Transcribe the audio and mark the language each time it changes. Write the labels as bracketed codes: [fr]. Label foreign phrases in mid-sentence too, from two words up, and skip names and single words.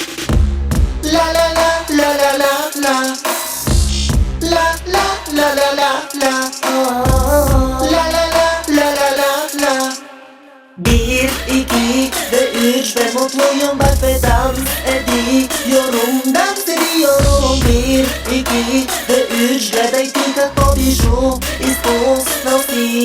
[tr] Ла-ла-ла-ла-ла-ла-ла. Ла-ла-ла-ла-ла-ла. Ла-ла-ла-ла-ла-ла. Bir, iki ve üç, ben mutluyum bak ve dans ediyorum. Dans ediyorum. Bir, iki ve üç, [bg] гледай ти какво бижу изпуснал си.